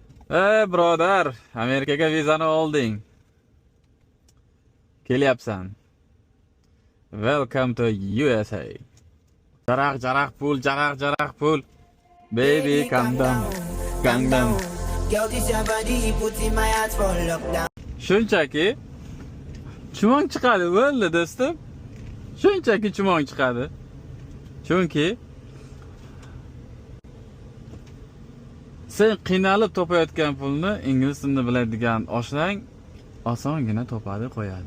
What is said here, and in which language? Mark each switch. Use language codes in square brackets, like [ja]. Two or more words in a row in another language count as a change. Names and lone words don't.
[uz] Birodar, Amerikaga vizani olding. Kelyapsan. [en] Welcome to USA. [uz] Jaraq pul, jaraq pul. [en] Baby, calm down. Calm down. Girl, this your body, put in my heart for lockdown. [uz] Shunchaki chumon chiqadi, bo'ldi do'stim. Shunchaki chumon chiqadi. Chunki sen qiynalib topayotgan pulni ingliz tilini biladigan oshlang osongina topadi qo'yadi.